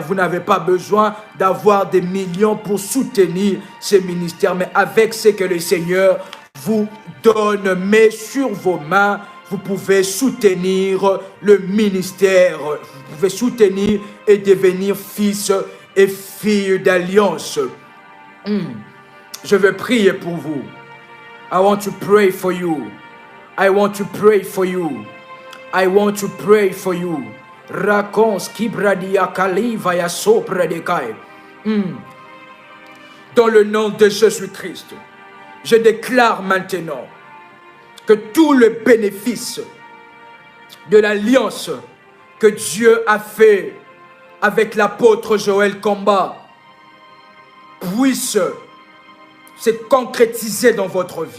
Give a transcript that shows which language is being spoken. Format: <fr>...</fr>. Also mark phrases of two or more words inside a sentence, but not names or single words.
<fr>Vous n'avez pas besoin d'avoir des millions pour soutenir ces ministères, mais avec ce que le Seigneur vous donne, met sur vos mains, vous pouvez soutenir le ministère. Vous pouvez soutenir et devenir fils et filles d'alliance. Je vais prier pour vous.</fr> <en>I want to pray for you. I want to pray for you. I want to pray for you. Rakons kibradia kaliva ya sopra de kai.</en> <fr>Dans le nom de Jésus-Christ, je déclare maintenant que tout le bénéfice de l'alliance que Dieu a fait avec l'apôtre Joël Komba puisse se concrétiser dans votre vie.</fr>